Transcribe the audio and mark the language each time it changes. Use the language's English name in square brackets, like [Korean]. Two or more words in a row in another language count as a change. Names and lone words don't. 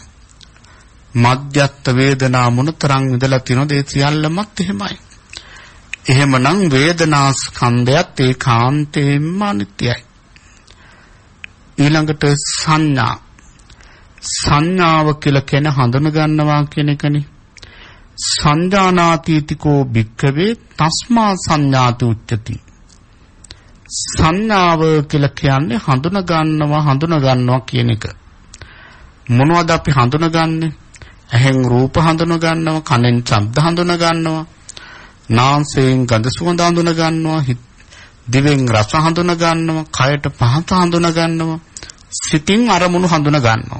[Sinhala] මධ්‍යස්ථ වේදනා මොනතරම් විඳලා තියෙනවද? ඒ සියල්ලමත් එහෙමයි. එහෙමනම් වේදනා ස්කන්ධයත් ඒකාන්තයෙන්ම අනිත්‍යයි. ඊළඟට සංඥාව කියලා කියන හඳුන ගන්නවා කියන එකනේ. [Pali] සංජානාතිතිකෝ භික්ඛවේ තස්මා සංඥාති උච්චති. [Sinhala] සංඥාව කියලා කියන්නේ හඳුන ගන්නවා කියන එක. මොනවද අපි හඳුනගන්නේ? ඇහෙන් රූප හඳුන ගන්නවා, කනෙන් ශබ්ද හඳුන ගන්නවා, නාසයෙන් ගඳ සුවඳ හඳුන ගන්නවා, දිවෙන් රස හඳුන ගන්නවා, කයට පහස හඳුන ගන්නවා, සිතින් අරමුණු හඳුන ගන්නවා.